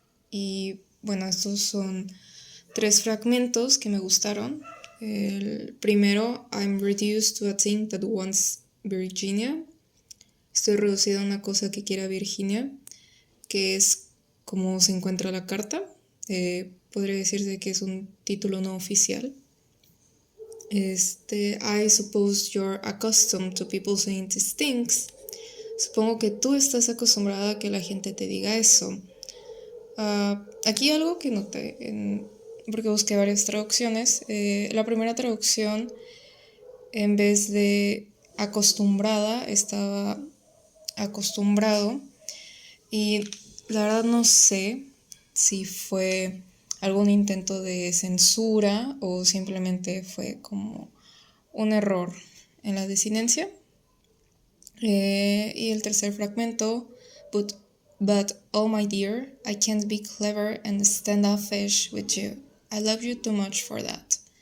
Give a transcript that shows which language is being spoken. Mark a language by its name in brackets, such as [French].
[Spanish] Y bueno, estos son 3 fragmentos que me gustaron. El primero, [English] I'm reduced to a thing that wants Virginia. [Spanish] Estoy reducida a una cosa que quiera Virginia, que es como se encuentra la carta. Podría decirse que es un título no oficial. [English] I suppose you're accustomed to people saying these things. [Spanish] Supongo que tú estás acostumbrada a que la gente te diga eso. Aquí algo que noté, porque busqué varias traducciones. La primera traducción, en vez de acostumbrada, estaba acostumbrado. Y la verdad no sé si fue algún intento de censura o simplemente fue como un error en la desinencia. Y el tercer fragmento, but [English] But oh my dear, I can't be clever and standoffish with you. I love you too much for that.